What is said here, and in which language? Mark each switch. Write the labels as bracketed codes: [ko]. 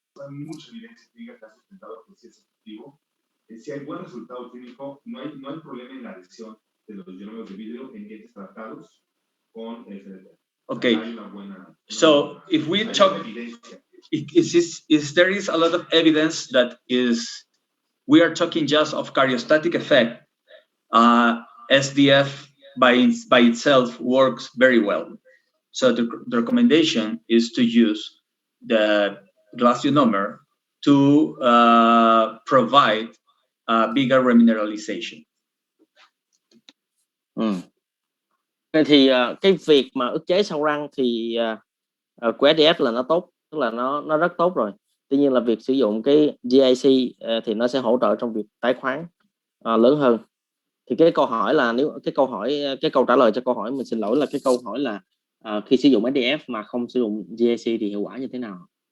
[es] Mucha evidencia clínica que ha sustentado que sí es efectivo. Si hay buen resultado clínico, no hay problema en la adhesión de los ionómeros de vidrio en dientes tratados con SDF. [en] Okay. [es] Hay una buena, [en] so if we talk, there is a lot of evidence that we are talking just of karyostatic effect. SDF by itself works very well. So the recommendation is to use the glass ionomer to provide bigger remineralization. [vi] Thì cái việc mà ức chế sâu răng thì của SDF là nó tốt, tức là nó rất tốt rồi. Tuy nhiên là việc sử dụng cái GIC thì nó sẽ hỗ trợ trong việc tái khoáng lớn hơn. Thì cái câu hỏi là cái câu trả lời cho câu hỏi mình xin lỗi là cái câu hỏi là khi sử dụng SDF mà không sử dụng GIC thì hiệu quả như thế nào?